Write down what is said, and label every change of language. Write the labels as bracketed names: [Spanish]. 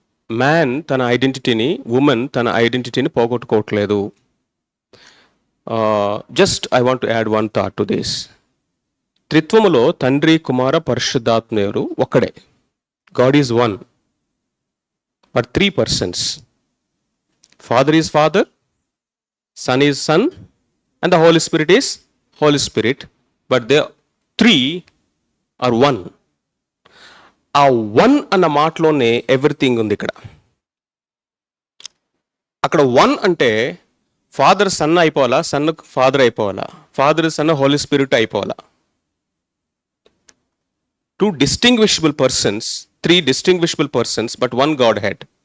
[Telugu] Man తన ఐడెంటిటీని, women తన ఐడెంటిటీని పోగొట్టుకోవట్లేదు. [English] Just I want to add one thought to this. [Telugu] త్రిత్వములో తండ్రి, కుమార, పరిశుద్ధాత్మేయుడు ఒక్కడే. [English] God is one, but 3 persons. Father is Father, Son is Son, and the Holy Spirit is Holy Spirit, but they 3 are one. [Telugu] ఆ one అన్న మాటలోనే everything ఉంది ఇక్కడ. అక్కడ one అంటే father son అయిపోవాలా, sun father అయిపోవాలా, father son Holi spirit అయిపోవాలా. [English] 2 distinguishable persons, 3 distinguishable persons, but one Godhead.